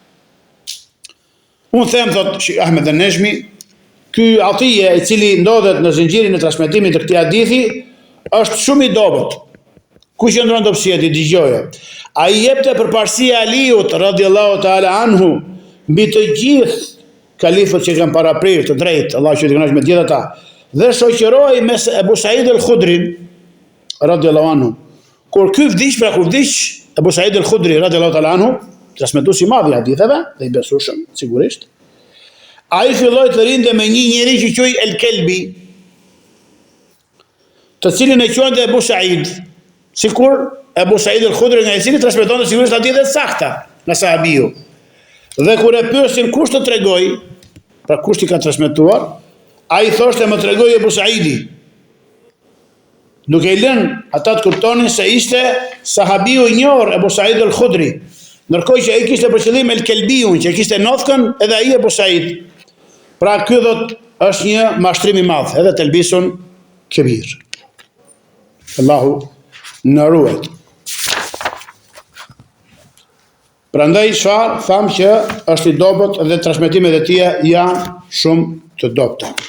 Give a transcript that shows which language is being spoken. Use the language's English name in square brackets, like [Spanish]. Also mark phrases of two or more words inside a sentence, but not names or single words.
[Albanian] Unë them, thot Ahmed An-Nejmi, ky atije i cili ndodhet në zinxhirin e transmetimit të këtij hadithi është shumë i dobët. Ku qëndron dobësia ti dëgjoje. Ai jepte përparësi Aliut [Arabic] رضي الله تعالى عنه [Albanian] mbi të gjithë kalifët që kanë paraprirë të drejtë, Allah që të kënaqë me gjithë ata, dhe shoqëroi mes Ebu Said al-Khudri [Arabic] رضي الله عنه. [Albanian] Kur ky vdiq, pra kur vdiq Ebu Said al-Khudri [Arabic] رضي الله تعالى عنه, [Albanian] transmetues i madh i haditheve dhe i besueshëm sigurisht, ai filloi të rinte me një njeri që quhej El-Kelbi, të cilin e quante Ebu Said, sikur Ebu Said al-Khudri nga i cili transmeton sigurisht hadithe sakta nga sahabiu. Dhe kur e pyesin kush të tregoj, pra kush i ka transmetuar, ai thoshte më tregoi Ebu Saidi. Duke i lënë ata të kuptonin se ishte sahabiu i njohur Ebu Said al-Khudri, ndërkohë që ai kishte për qëllim El-Kelbiun, që kishte nofkën, edhe ai Ebu Said. Pra ky është një mashtrim i madh, edhe [Arabic] تلبيس كبير. [Albanian] Allahu na ruaj. Prandaj çfarë tham që është i dobët dhe transmetimet e tija janë shumë të dobta.